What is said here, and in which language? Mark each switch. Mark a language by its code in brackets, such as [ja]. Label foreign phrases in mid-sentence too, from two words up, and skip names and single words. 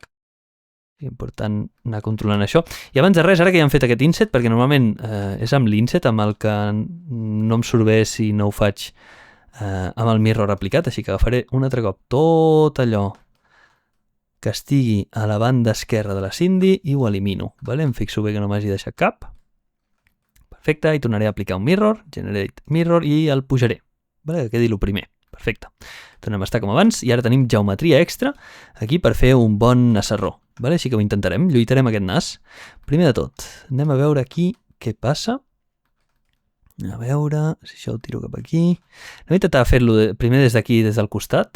[ca] Important anar controlant això. I abans de res, ara que ja hem fet aquest inset, perquè normalment és amb l'inset amb el que no em surt bé si no ho faig amb el mirror aplicat, així que agafaré un altre cop tot allò que estigui a la banda esquerra de la Cindy i ho elimino. Vale? Em fixo bé que no m'hagi deixat cap. Perfecte, i tornaré a aplicar un mirror, [en] generate mirror, [ca] i el pujaré. Vale? Que quedi el primer. Perfecte. Tornem a estar com abans, i ara tenim geometria extra aquí per fer un bon nasserró. Vale? Així que ho intentarem, lluitarem aquest nas. Primer de tot, anem a veure aquí què passa. A veure si això ho tiro cap aquí. Anem a intentar fer-lo primer des d'aquí, des del costat.